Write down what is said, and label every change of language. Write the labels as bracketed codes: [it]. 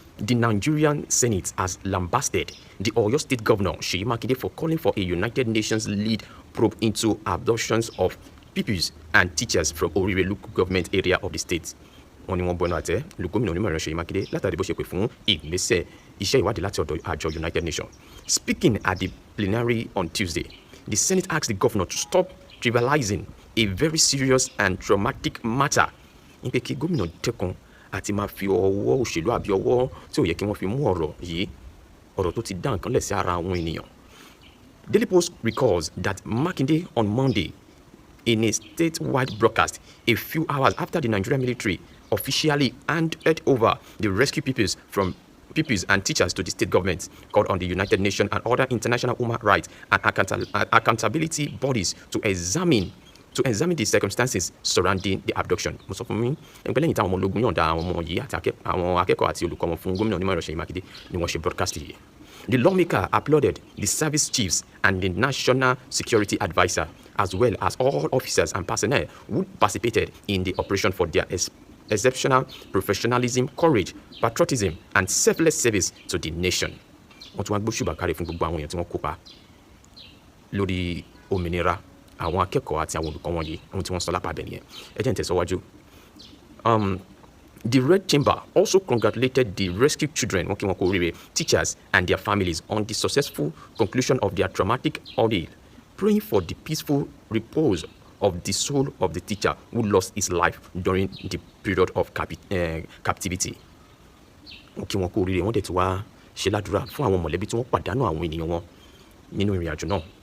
[en] The Nigerian Senate has lambasted the Oyo State Governor Ṣèyí Makinde for calling for a United Nations-led probe into abductions of pupils and teachers from Orire local government area of the state. [yo] Wọ́n ní wọ́n bọnu àtẹ́ lu gómìnà onímọ̀ ẹ̀rọ Ṣèyí Makinde látàrí bó ṣe pè fún ìgbésẹ̀ iṣẹ́ ìwádìí láti ọ̀dọ̀ àjọ United Nations. [en] Speaking at the plenary on Tuesday, the Senate asked the governor to stop trivializing a very serious and traumatic matter. [yo] Ní pé kí gómìnà dẹ́kun àti máa fi ọwọ́ òṣèlú àbí ọwọ́ tí ò yẹ kí wọ́n fi mú ọ̀rọ̀ yìí ọ̀rọ̀ tó ti dá nǹkan lẹ̀ sí ara àwọn ènìyàn. [en] Daily Post recalls that Makinde on Monday in a statewide broadcast a few hours after the Nigerian military officially handed over the rescue pupils and teachers to the state government called on the United Nations and other international human rights and accountability bodies to examine the circumstances surrounding the abduction. [yo] Mo sọ fún mi ẹgbẹ́ lẹ́yìn táwọn ọmọ ológun yọ̀ǹda àwọn ọmọ yìí àti àwọn akẹ́kọ̀ọ́ àti olùkọ́ wọn fún gómìnà onímọ̀ ẹ̀rọ Ṣèyí Mákindé ni wọ́n ṣe broadcast yìí. [en] The lawmaker applauded the service chiefs and the national security adviser as well as all officers and personnel who participated in the operation for their exceptional professionalism, courage, patriotism and selfless service to the nation. [yo] Wọ́n tún wá gbóṣùbà káre fún gbogbo àwọn èèyàn tí wọ́n kópa lórí òmìnira àwọn akẹ́kọ̀ọ́ àti àwọn olùkọ́ wọn yìí ohun tí wọ́n sọ lápá abẹ nìyẹn ẹ jẹ́ n tẹ̀síwájú. [en] The Red Chamber also congratulated the rescued children [yo] wọ́n kí wọn kú oríire [en] teachers and their families on the successful conclusion of their traumatic ordeal, praying for the peaceful repose of the soul of the teacher who lost his life during the period of captivity. [yo] Wọ́n kí wọn kú oríire wọ́n dẹ̀ ti wá ṣe ládùúrà fún àwọn mọ̀lẹ́bí tí wọ́n pàdánù àwọn ènìyàn wọn nínú ìrìn àjò náà.